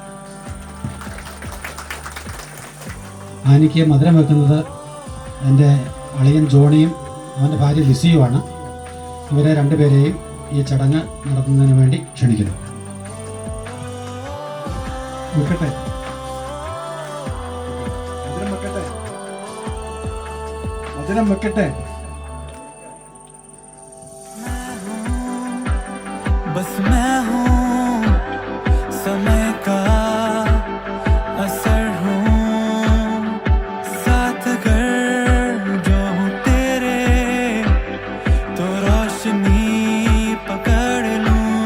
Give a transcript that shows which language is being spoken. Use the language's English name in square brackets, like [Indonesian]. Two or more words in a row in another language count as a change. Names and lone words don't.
[Malayalam] ആനിക്ക് മധുരം വെക്കുന്നത് എൻ്റെ അളിയൻ ജോണിയും അവൻ്റെ ഭാര്യ ലിസിയുമാണ്. ഇവരെ രണ്ടുപേരെയും ഈ ചടങ്ങ് നടത്തുന്നതിന് വേണ്ടി ക്ഷണിക്കുന്നു. വെക്കട്ടെ, മധുരം വെക്കട്ടെ. [Hindi] बस मैं हूँ समय का असर हूँ, साथ अगर जो हूँ तेरे तो रोशनी पकड़ लूँ.